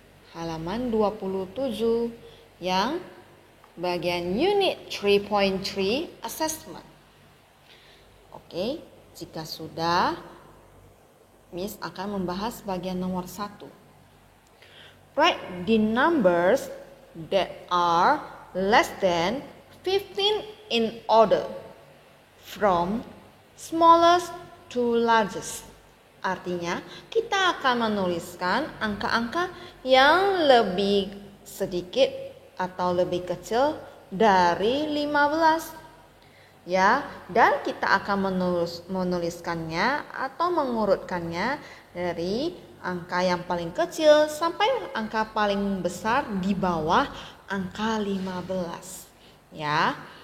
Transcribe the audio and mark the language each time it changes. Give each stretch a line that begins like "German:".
Indonesian: Halaman 27 yang bagian unit 3.3 assessment. Oke, jika sudah, Miss akan membahas bagian nomor 1.
English: Write the numbers that are less than 15 in order from smallest to largest.
Indonesian: Artinya, kita akan menuliskan angka-angka yang lebih sedikit atau lebih kecil dari 15. Ya, dan kita akan menuliskannya atau mengurutkannya dari angka yang paling kecil sampai angka paling besar di bawah angka 15. Ya.